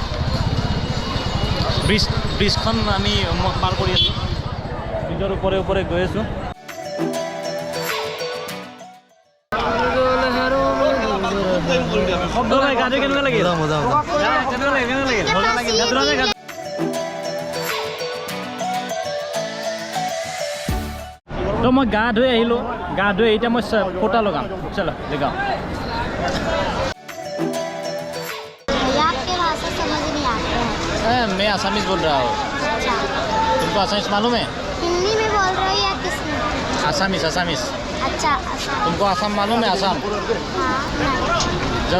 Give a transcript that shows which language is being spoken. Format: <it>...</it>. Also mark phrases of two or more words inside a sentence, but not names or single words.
<as>ব্ৰিজখন আমি পাৰ কৰি আছোঁ ব্ৰিজৰ ওপৰে গৈ আছোঁ গাটো কেনেকুৱা লাগিল তো মই গা ধুই আহিলোঁ গা ধুই এতিয়া মই ফটা লগাম</as> <hi>चलो लगाओ आपके भाषा समझ नहीं आते हैं मैं आसामीज बोल रहा हूँ अच्छा तुमको आसामीज मालूम है हिंदी में बोल रहे हो या किस में आसामीज अच्छा आसाम तुमको आसाम मालूम है आसाम हाँ नहीं</hi>